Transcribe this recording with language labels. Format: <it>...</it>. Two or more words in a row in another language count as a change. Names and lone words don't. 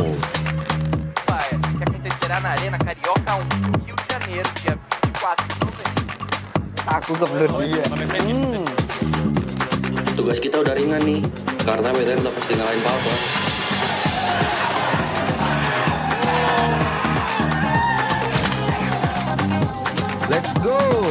<pt>Que acontecerá na Arena Carioca, Rio de Janeiro, dia 24 de novembro.</pt> <id>Tugas kita udah ringan nih, karena BTR udah pasti ngalahin Papa.</id> <en>Let's go!</en>